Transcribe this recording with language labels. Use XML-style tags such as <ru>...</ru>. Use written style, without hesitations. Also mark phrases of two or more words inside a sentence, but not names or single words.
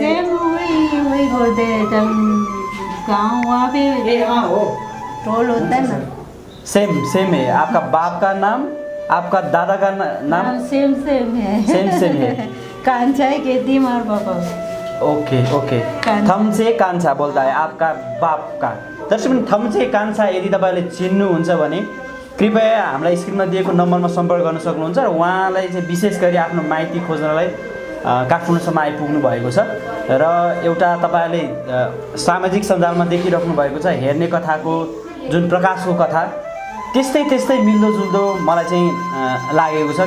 <hi>सेम वही बोलते हैं जब गाँव वहाँ पे टोल होता है ना। सेम है। आपका बाप का नाम, आपका दादा का नाम सेम है। कांचा है कहती मार पापा। ओके। थम्चे कान्छा बोल्दा है आपका बाप का।</hi> <ne>दर्शक, थम्चे कान्छा यदि तपाईँले चिन्नुहुन्छ भने कृपया हामीलाई स्क्रिनमा दिएको नम्बरमा सम्पर्क गर्न सक्नुहुन्छ। र उहाँलाई चाहिँ विशेष गरी आफ्नो माइती खोज्नलाई काठमाडौँसम्म आइपुग्नु भएको छ, र एउटा तपाईँले सामाजिक सञ्जालमा देखिराख्नु भएको छ हेर्ने कथाको जुन प्रकाशको कथा, त्यस्तै मिल्दोजुल्दो मलाई चाहिँ लागेको छ।</ne>